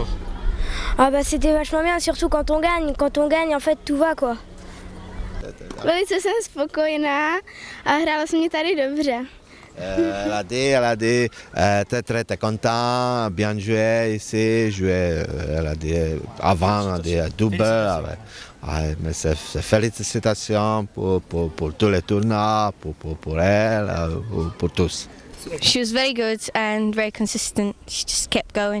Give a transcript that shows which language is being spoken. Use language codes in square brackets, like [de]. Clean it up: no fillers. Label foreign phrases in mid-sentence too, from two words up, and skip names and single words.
[fr] Ah bah c'était vachement bien, surtout quand on gagne. Quand on gagne, en fait, tout va quoi. [cs] Velice jsem spokojená a hrála se mě tady dobře. [fr] Elle a dit, très content, bien joué ici, elle a dit avant, elle a dit double. Mais félicitations pour tous les tournois, pour elle, pour tous. [en] She was very good and very consistent. She just kept going.